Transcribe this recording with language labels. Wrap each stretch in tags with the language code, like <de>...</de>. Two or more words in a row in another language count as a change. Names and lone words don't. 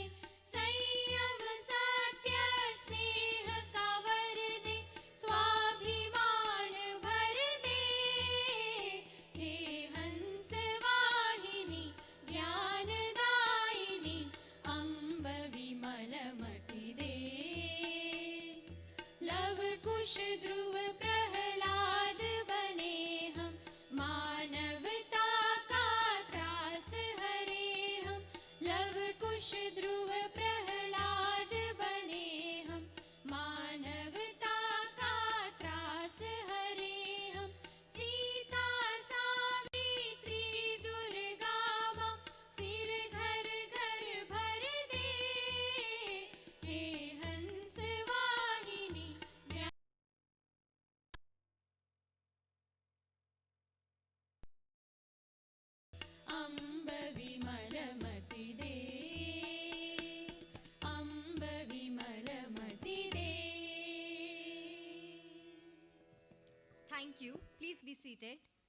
<hi>संयम सत्य स्नेह का वर दे स्वाभिमान भर दे। हे हंसवाहिनी ज्ञानदायिनी अम्ब विमलमति दे। लव कुश ध्रुव प्रहलाद बने हम मानवता का त्रास हरे हम। लव कुश ध्रुव प्रहलाद बने हम मानवता का त्रास हरे हम। सीता सावित्री दुर्गा माँ फिर घर घर भर दे। हे हंसवाहिनी अम्ब विमलमति दे। अम्ब विमलमति दे।</hi> <en>Thank you. Please be seated.</en>